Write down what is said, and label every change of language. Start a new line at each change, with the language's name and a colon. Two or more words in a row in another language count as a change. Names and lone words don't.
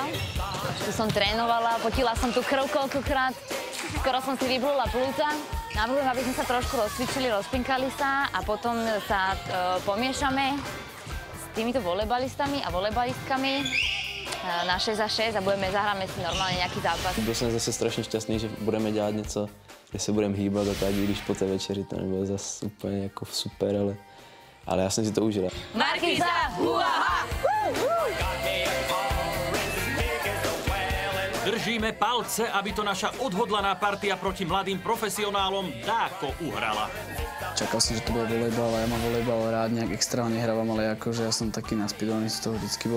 Slovak: Tu som trénovala, potila som tu krv koľkokrát, skoro som si vyblula plúca. Navrhujem, aby sme sa trošku rozcvičili, rozpinkali sa a potom sa pomiešame týmito volejbalistami a volejbalistkami na 6 za 6 a zahráme si normálne nejaký zápas.
Czech: Byl jsem zase strašně šťastný, že budeme dělat něco, kde se budeme hýbat a tak, i když po té večeri to nebylo zase úplně jako super, ale já jsem si to užil.
Slovak: Markíza, huaha! Držíme palce, aby to naša odhodlaná partia proti mladým profesionálom dáko uhrala. Čakal som, že to bude volejbal a ja mám volejbal rád, nejak extra nehrávam, ale akože ja som taký naspídovaný z toho vždycky bol.